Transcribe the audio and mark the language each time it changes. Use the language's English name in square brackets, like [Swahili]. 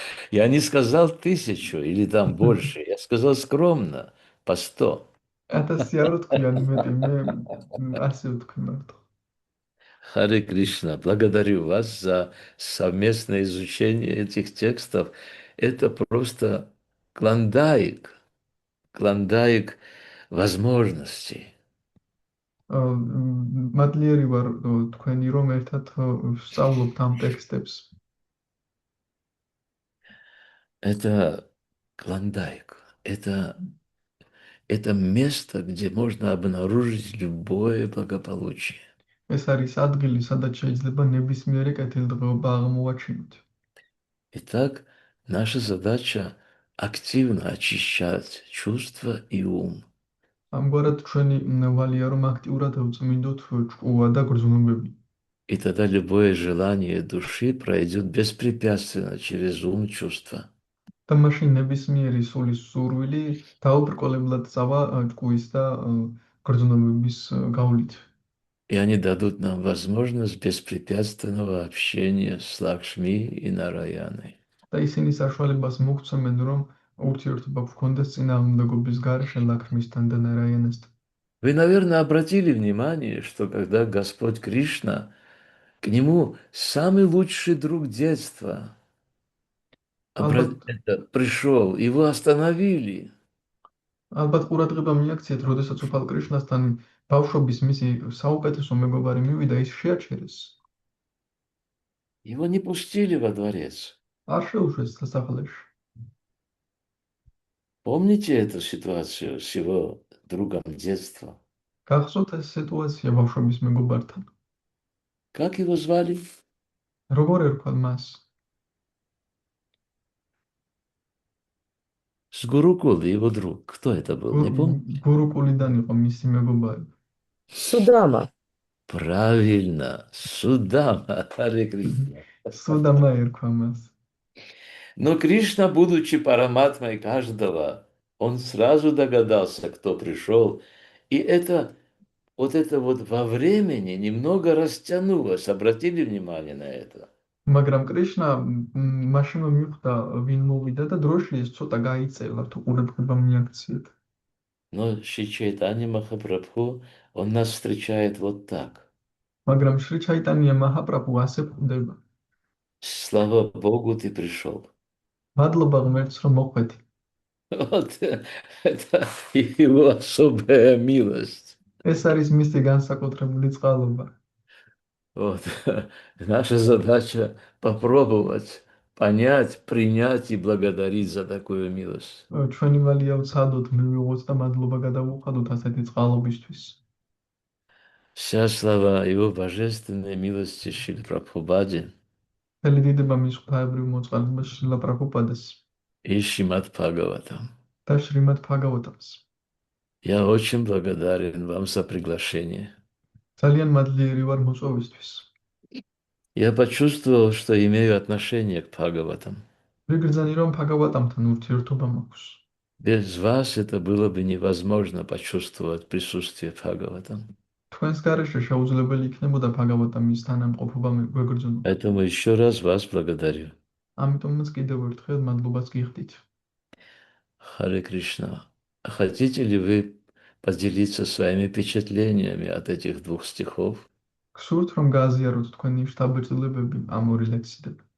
[Russian] Я не сказал 1000 или там больше, я сказал скромно, по 100. [Georgian] 1000 არ ვთქვი ან მეტი, მე 100 ვთქვი მარტო. [Russian] Харе Кришна, благодарю вас за совместное изучение этих текстов. Это просто клондайк возможностей. [Georgian] მადლიერი ვარ თქვენი რომ ერთად ვსწავლობთ ამ ტექსტებს. [Russian] Это клондайк. Это место, где можно обнаружить любое благополучие. [Georgian] ეს არის ადგილი, სადაც შეიძლება ნებისმიერი კეთილდღეობა აღმოვაჩინოთ. [Russian] Итак, наша задача активно очищать чувства и ум. [Georgian] ამგვარად ჩვენი ვალია რომ აქტიურად ვწმინდოთ ჭკუა და გრძნობები. [Russian] И тогда любое желание души пройдет беспрепятственно через ум чувства. [Georgian] და მაშინ ნებისმიერი სულის სურვილი დაუბრკოლებლად წავა ჭკუის და გრძნობების გავლით. [Russian] И они дадут нам возможность беспрепятственного общения с Лакшми и Нараяной. [Georgian] და ისინი საშუალებას მოგცემენ რომ ურთიერთობა გქონდეს წინააღმდეგობის გარეშე ლაქშმისთან და ნარაიანასთან. [Russian] Вы, наверное, обратили внимание, что когда Господь Кришна, к нему самый лучший друг детства пришел, его остановили. [Georgian] ალბათ ყურადღება მიაქციეთ, როდესაც უფალ კრიშნასთან ბავშვობის მისი საუკეთესო მეგობარი მივიდა, ის შეაჩერეს. [Russian] Его не пустили во дворец. [Georgian] არ შეუშვეს სასახლეში. [Russian] Помните эту ситуацию с его другом детства? [Georgian] გახსოვთ ეს სიტუაცია ბავშვობის მეგობართან. [Russian] Как его звали? [Georgian] როგორ ერქვა მას? [Russian] С Гурукулы, его друг. Кто это был? Не помните? [Georgian] გურუკულიდან იყო მისი მეგობარი. [Russian] Судама. Правильно, Судама. Харе Кришна. [Georgian] სუდამა ერქვა მას. [Russian] Но Кришна, будучи параматмой каждого, он сразу догадался, кто пришел. И это вот во времени немного растянулось. Обратили внимание на это? [Georgian] მაგრამ კრიშნა მაშინვე მიხვდა ვინ მოვიდა და დროში ეს ცოტა გაიწელა თუ ყურადღება მიაქციეთ. [Russian] Но Шри Чайтанья Махапрабху, он нас встречает вот так. [Georgian] მაგრამ შრი ჩაიტანია მაჰაპრაბჰუ ასე ხვდება. [Russian] Слава Богу, ты пришел. [Georgian] მადლობა ღმერთს რომ მოხვედი. [Russian] Вот это его особая милость. [Georgian] ეს არის მისი განსაკუთრებული წყალობა. [Russian] Вот. Наша задача попробовать понять, принять и благодарить за такую милость. [Georgian] ჩვენი ვალია ვცადოთ, მივიღოთ და მადლობა გადავუხადოთ ასეთი წყალობისთვის. [Russian] Вся слава его божественной милости Шриле Прабхупаде [Georgian] მთელი დიდება მის ღვთაებრივ მოწყალებას შრილა პრაბჰუპადეს [Russian] и Шримад Бхагаватам. [Georgian] და შრიმად ბჰაგავატამს. [Russian] Я очень благодарен вам за приглашение. [Georgian] ძალიან მადლიერი ვარ მოწვევისთვის. [Russian] Я почувствовал, что имею отношение к Бхагаватам. [Georgian] ვიგრძანი რომ ბჰაგავატამთან ურთიერთობა მაქვს. [Russian] Без вас это было бы невозможно почувствовать присутствие Бхагаватам. [Georgian] თქვენს გარეშე შეუძლებელი იქნებოდა ბჰაგავატამის თანამყოფობა გვეგრძნო. [Russian] Поэтому еще раз вас благодарю. [Georgian] ამიტომაც კიდევ ერთხელ მადლობას გიხდით. [Russian] Харе Кришна. Хотите ли вы поделиться своими впечатлениями от этих двух стихов? [Georgian] გსურთ რომ გააზიაროთ თქვენი შთაბეჭდილებები ამ ორი ლექსიდან?